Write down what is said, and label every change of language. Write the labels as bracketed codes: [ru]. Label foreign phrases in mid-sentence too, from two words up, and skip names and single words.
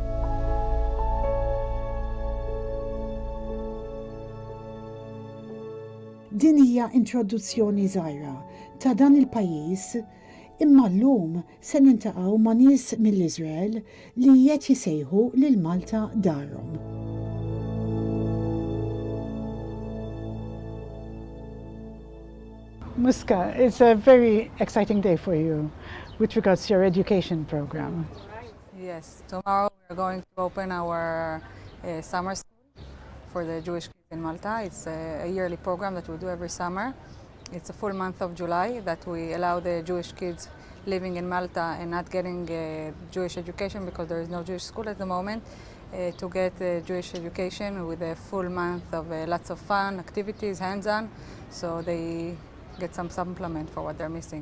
[mt] Din hija introduzzjoni żgħira ta' dan il-pajjiż, imma llum se niltaqgħu ma' nies mill-Iżrael li qed jisejħu lil Malta darhom. Muska, [en] it's a very exciting day for you with regards to your education program. Yes, tomorrow we're going to open our summer school for the Jewish kids in Malta. It's a yearly program that we do every summer. It's a full month of July that we allow the Jewish kids living in Malta and not getting Jewish education because there is no Jewish school at the moment to get Jewish education with a full month of lots of fun, activities, hands-on, so they get some supplement for what they're missing.